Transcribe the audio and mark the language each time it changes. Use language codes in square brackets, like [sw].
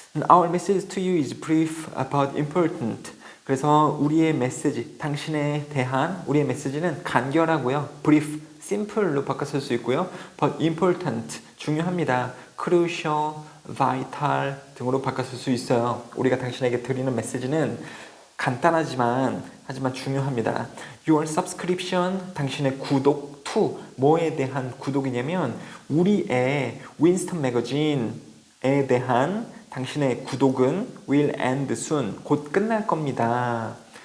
[en] Our message to you is brief but important. [ko] 그래서 우리의 메시지, 당신에 대한 우리의 메시지는 간결하고요. brief, simple로 바꿔 쓸 수 있고요. [en] but important, [ko] 중요합니다. crucial, vital 등으로 바꿔 쓸 수 있어요. 우리가 당신에게 드리는 메시지는 간단하지만 하지만 중요합니다. [en] Your subscription, [ko] 당신의 구독 to 뭐에 대한 구독이냐면 우리의 윈스턴 매거진에 대한 당신의 구독은 [en] will end soon, [ko] 곧 끝날 겁니다.